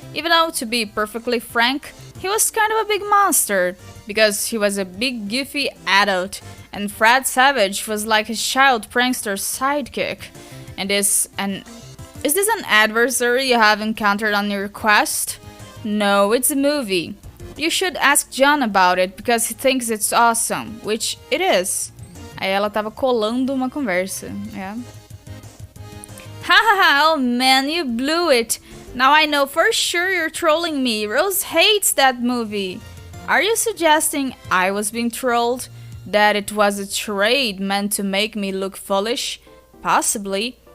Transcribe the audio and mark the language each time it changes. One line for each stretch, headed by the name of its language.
English: Even though, to be perfectly frank, he was kind of a big monster, because he was a big goofy adult, and Fred Savage was like his child prankster sidekick. Is this an adversary you have encountered on your quest? No, it's a movie. You should ask John about it, because he thinks it's awesome, which it is.
Portuguese: Aí ela tava colando uma conversa, yeah.
English: Hahaha, oh man, you blew it. Now I know for sure you're trolling me. Rose hates that movie. Are you suggesting I was being trolled? That it was a charade meant to make me look foolish? Possibly.